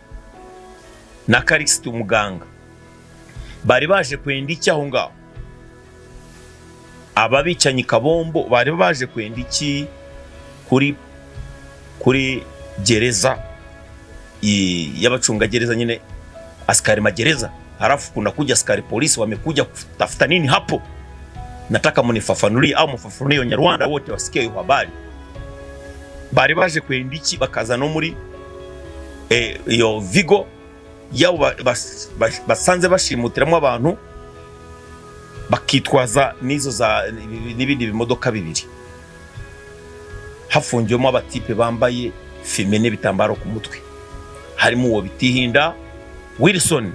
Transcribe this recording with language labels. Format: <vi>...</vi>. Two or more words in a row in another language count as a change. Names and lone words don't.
<rw>Na Karikisiti umuganga bari baje kwenda iki aho ngaho? Ababicanyi Kabombo bari baje kwenda iki kuri gereza y'abacunga gereza nyine,</rw> <sw>askari magereza? Halafu kuna kuja askari polisi wamekuja kutafuta nini hapo? Nataka munifafanulie au mfafanulie Wanyarwanda wote wasikie hiyo habari.</sw> <rw>Bari baje kwenda iki? Bakaza no muri iyo Vigo yabo basanze bashimutiramo abantu, bakitwaza nizo za n'ibindi bimodoka bibiri, hafungiwemo abatipe bambaye fime n'ibitambaro ku mutwe, harimo uwo Bitihinda Wilson.</rw>